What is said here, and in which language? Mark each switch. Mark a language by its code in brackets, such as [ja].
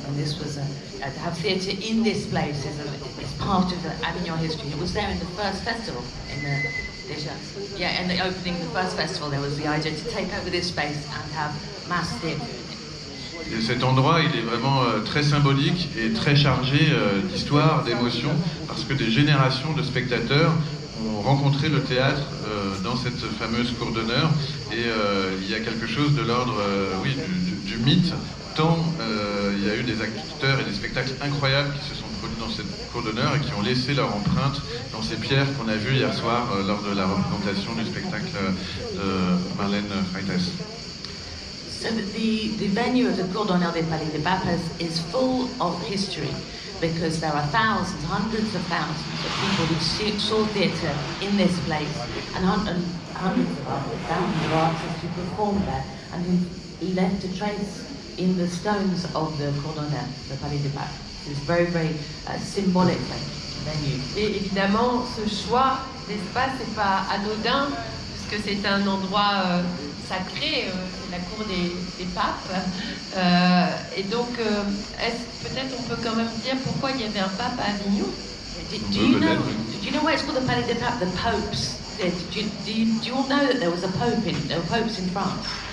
[en] And this was to have theatre in this place is part of the Avignon history. It was there in the first festival in the opening of the first festival. There was the idea to take over this space and have mass theatre. [fr] Et cet endroit, il est vraiment très symbolique et très chargé d'histoire, d'émotions, parce que des générations de spectateurs ont rencontré le théâtre dans cette fameuse cour d'honneur, et il y a quelque chose de l'ordre du mythe, tant il y a eu des acteurs et des spectacles incroyables qui se sont produits dans cette cour d'honneur et qui ont laissé leur empreinte dans ces pierres qu'on a vues hier soir lors de la représentation du spectacle de Marlène Freites. [en] So the venue of the Cour d'honneur des Palais des Papes is full of history, because there are thousands, hundreds of thousands of people who saw theatre in this place, and hundreds of thousands of artists who performed there and who left a trace in the stones of the Cour d'honneur, the Palais des Papes. It's very, very symbolic venue. [fr] Et évidemment, ce choix d'espace n'est pas anodin, puisque c'est un endroit sacré, la cour des papes. Et donc, peut-être on peut quand même dire pourquoi il y avait un pape à Avignon. [en] Do you know why it's called the Palais des Papes? The popes. Do you all know that there was a pope there were popes in France?